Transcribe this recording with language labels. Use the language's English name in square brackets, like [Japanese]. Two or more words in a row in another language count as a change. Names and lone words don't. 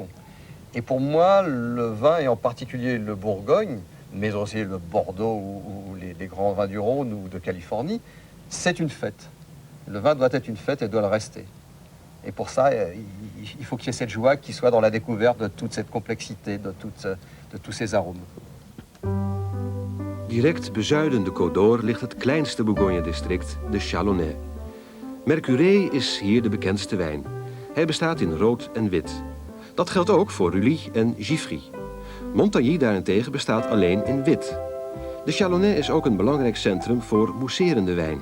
[French] Et pour moi, le vin, et en particulier le Bourgogne, mais aussi le Bordeaux ou les grands vins du Rhône ou de Californie, c'est une fête. Le vin doit être une fête et doit le rester. Et pour ça, il faut qu'il y ait cette joie qui soit dans la découverte de toute cette complexité, de tous ces arômes. [Dutch] Direct bezuiden de Côte d'Or ligt het kleinste Bourgogne-district, de Châlonnais. Mercurey is hier de bekendste wijn. Hij bestaat in rood en wit. Dat geldt ook voor Rully en Giffry. Montagny daarentegen bestaat alleen in wit. De Châlonnais is ook een belangrijk centrum voor mousserende wijn.